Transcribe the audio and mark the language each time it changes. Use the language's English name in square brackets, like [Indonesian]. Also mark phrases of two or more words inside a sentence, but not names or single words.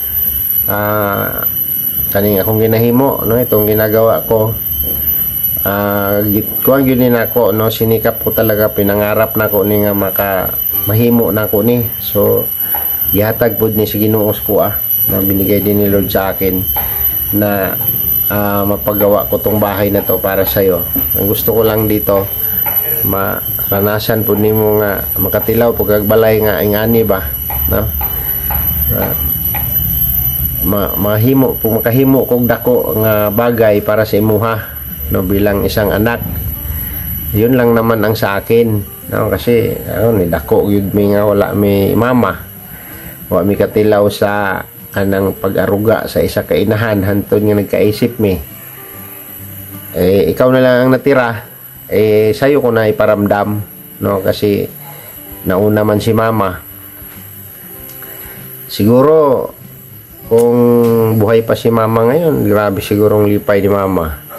[Cebuano] Kaning akong ginahimo, [Filipino] no, itong ginagawa ko, kuang yun ako, no, sinikap ko talaga, pinangarap na ko ni [Cebuano] nga mahimo na ko ni. So gihatag pud ni sa Ginoo ko, [Filipino] na binigay din ni Lord sa akin na mapagawa ko tong bahay na to para sa iyo. Ang gusto ko lang dito [Cebuano] maranasan pud nimo nga makatilaw pag balay nga ingani ba, no, mahimo pug makahimo kog dako nga bagay para sa imuha, no, [Filipino] bilang isang anak. Yun lang naman ang sa akin, no, kasi [Cebuano] ni dako gyud mi nga wala mi mama, wala mi katilaw sa anang pag-aruga sa isa ka inahan hantod nga nagkaisip mi. [Filipino] Ikaw na lang ang natira, sayo ko na iparamdam, no, kasi nauna man si mama. Siguro kung buhay pa si mama ngayon, grabe sigurong lipay ni mama.